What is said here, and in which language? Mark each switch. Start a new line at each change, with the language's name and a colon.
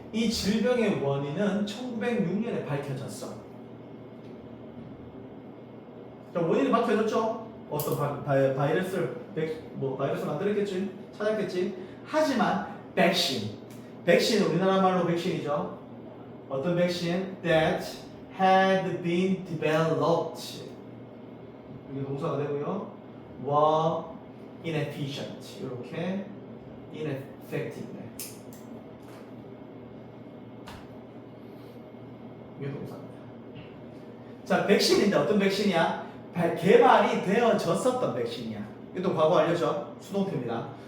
Korean: 이 질병의 원인은 1906년에 밝혀졌어. 자, 원인이 밝혀졌죠? 어떤 바이러스를 바이러스 만들었겠지? 찾았겠지? 하지만 백신 백신 우리나라 말로 백신이죠. 어떤 백신?
English: That had been developed.
Korean: 이게 동사가 되고요.
English: were inefficient.
Korean: 이렇게 ineffective. 이게 동사입니다. 자, 백신인데 어떤 백신이야? 개발이 되어졌었던 백신이야. 이것도 과거 완료죠. 수동태입니다.